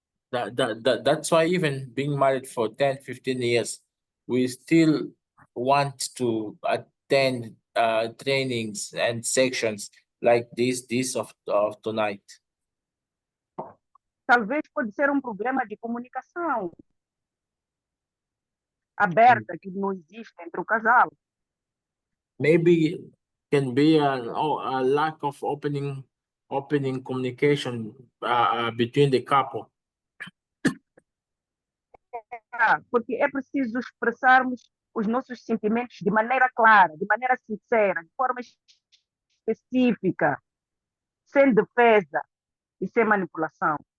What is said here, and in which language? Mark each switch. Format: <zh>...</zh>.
<en>That's why even being married for 10, 15 years, we still want to attend trainings and sections like this of tonight.</en> <pt>Talvez pode ser um problema de comunicação aberta que não existe entre o casal.</pt> <en>Maybe can be a lack of opening communication between the couple.</en> <pt>Porque é preciso expressarmos os nossos sentimentos de maneira clara, de maneira sincera, de forma específica, sem defesa e sem manipulação.</pt>